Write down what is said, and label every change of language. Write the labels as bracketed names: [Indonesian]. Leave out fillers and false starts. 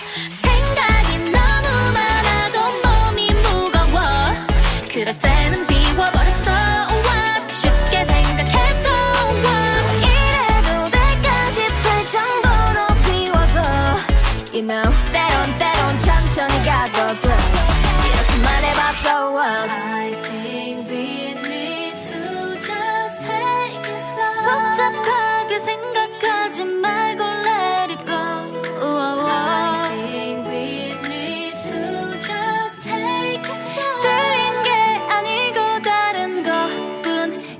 [Korean] 생각이 너무 많아도 몸이 무거워. 그럴 때는 비워버렸어. What? 쉽게 생각해서 what? 이래도 될까 싶을 정도로 비워줘. You know, 때론 천천히 가거든. 이렇게 말해봤어. [English] I think we need to just take it slow. [Korean] 복잡하게 생각하지 말고 [English] let it go. I think we need to just take it slow. [Korean] 들린 게 아니고 다른 것뿐.